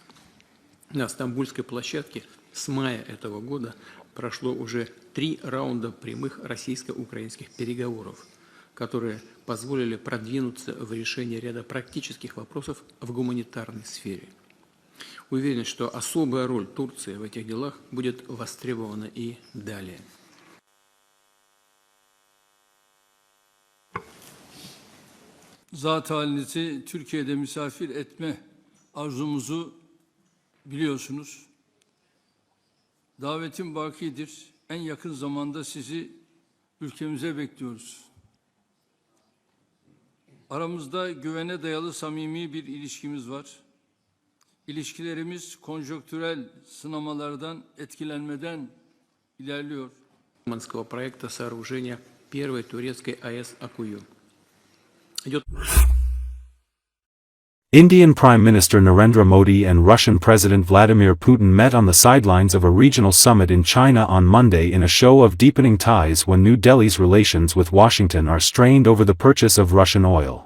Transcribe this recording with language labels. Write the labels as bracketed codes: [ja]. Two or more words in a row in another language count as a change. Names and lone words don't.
[ru] На Стамбульской площадке с мая этого года прошло уже 3 раунда прямых российско-украинских переговоров, которые позволили продвинуться в решении ряда практических вопросов в гуманитарной сфере. Уверен, что особая роль Турции в этих делах будет востребована и далее. [tr] Zat halinizi Türkiye'de misafir etme arzumuzu biliyorsunuz. Davetim bakidir. en yakın zamanda sizi ülkemize bekliyoruz. Aramızda güvene dayalı samimi bir ilişkimiz var. İlişkilerimiz konjonktürel sınamalardan etkilenmeden ilerliyor. [ru] Проекта сооружения первой турецкой АЭС Акую. [en] Indian Prime Minister Narendra Modi and Russian President Vladimir Putin met on the sidelines of a regional summit in China on Monday in a show of deepening ties when New Delhi's relations with Washington are strained over the purchase of Russian oil.